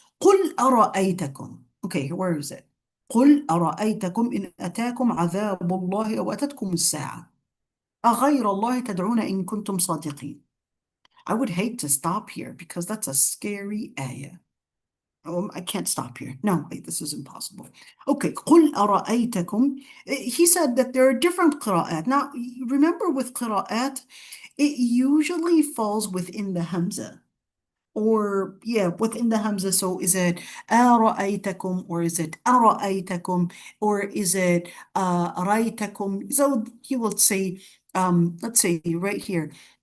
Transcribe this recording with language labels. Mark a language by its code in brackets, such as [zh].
[ar] قُلْ أَرَأَيْتَكُمْ. [en] Okay, where is it? [ar] قُلْ أَرَأَيْتَكُمْ إِنْ أَتَاكُمْ عَذَابُ اللَّهِ أَوْ أَتَتْكُمُ السَّاعَةُ أَغَيْرَ اللَّهِ تَدْعُونَ إِن كُنتُمْ صَادِقِينَ. [en] I would hate to stop here because that's a scary ayah. Oh, I can't stop here. No, wait, this is impossible. [ar] Okay, قُلْ أَرَأَيْتَكُمْ. [en] He said that there are different qira'at. Now, remember with qira'at, it usually falls within the hamza. Or, within the hamza. So is it أَرَأَيْتَكُمْ, or is it أَرَأَيْتَكُمْ, or is it رَيْتَكُمْ? So you will say, let's say right here,